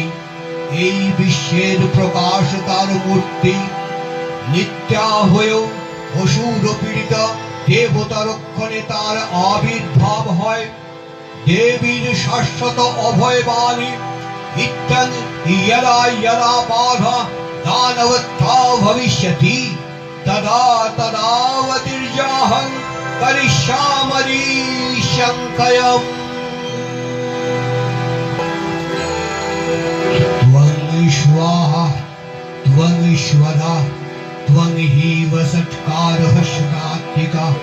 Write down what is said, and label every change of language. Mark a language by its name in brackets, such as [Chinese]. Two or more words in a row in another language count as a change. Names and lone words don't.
[Bangla] এই বিশ্বের প্রকাশ তার মূর্তি। নিত্যা হয়েও অসুর পীড়িতা দেবতা রক্ষণে তার আবির্ভাব হয়। দেবীর শাশ্বত অভয়বাণী [Sanskrit] ইত্যং यदा यदा बाधा दानवत्था भविष्यति तदा तदावतिर्जाहं करिष्यामि शङ्कयम्। त्वं स्वाहा त्वं ईश्वरा त्वं हि वसत्कारः शतात्मिका